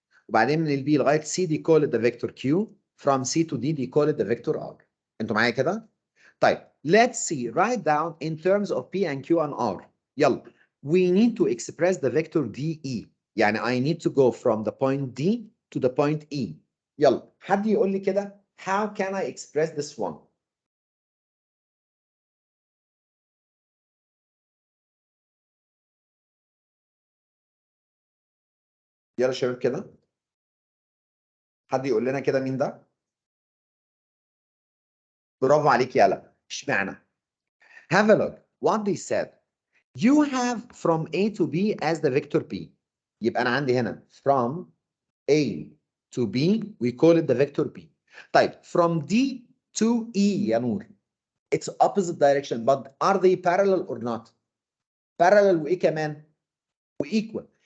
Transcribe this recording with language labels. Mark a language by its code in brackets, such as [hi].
[ar] وبعدين من ال [en] B لغاية C, they call it the vector Q. From C to D, they call it the vector R. [ar] انتوا معايا كده؟ طيب, [en] let's see, write down in terms of P and Q and R. [ar] يلا. [en] We need to express the vector DE. [ar] يعني [en] I need to go from the point D to the point E. [ar] يلا حد يقول لي كده [en] how can I express this one؟ [ar] يلا شباب كده، حد يقول لنا كده مين ده؟ برافو عليك يلا. اشمعنى؟ [en] Have a look what they said. You have from A to B as the vector B. [ar] يبقى أنا عندي هنا [en] from A to B we call it the vector B. طيب from D to E [ar] يا نور. [en] It's opposite direction but are they parallel or not؟ Parallel [ar] وإيه كمان؟ [en] وequal.